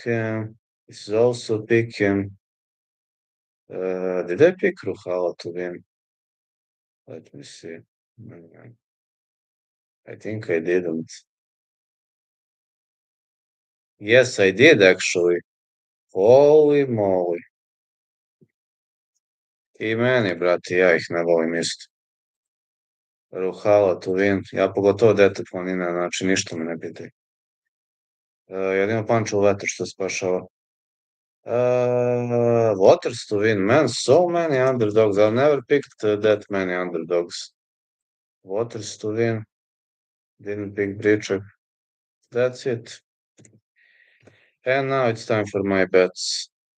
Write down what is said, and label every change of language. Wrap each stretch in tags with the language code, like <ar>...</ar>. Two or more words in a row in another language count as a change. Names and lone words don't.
<en>This is also a pick. Did I pick Ruhala to win? Let me see. I think I didn't. Yes, I did actually. Holy moly.</en> <sr>I meni, brate, ja ih ne volim isto.</sr> <en>Ruhala to win.</en> <sr>Ja pogotovo dete planine, znači ništa me ne pitaj. Jedino pančev vetar što spašava.</sr> <en>Waters to win. Man, so many underdogs. I've never picked that many underdogs. Waters to win. Didn't pick Brichek. That's it. And now it's time for my bets.</en>